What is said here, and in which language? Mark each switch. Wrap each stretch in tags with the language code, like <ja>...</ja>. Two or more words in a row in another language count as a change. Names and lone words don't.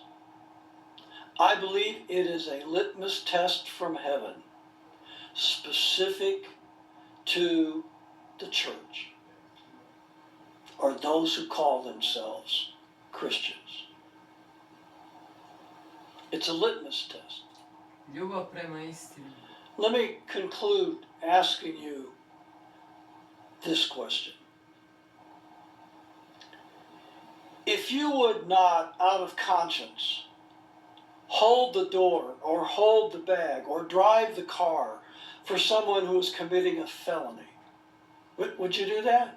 <en>I believe it is a litmus test from heaven, specific to the church, or those who call themselves Christians. It's a litmus test.</en> <sr>Ljubav, prema, istini.</sr> <en>Let me conclude asking you this question. If you would not, out of conscience, hold the door or hold the bag or drive the car for someone who is committing a felony, would you do that?</en>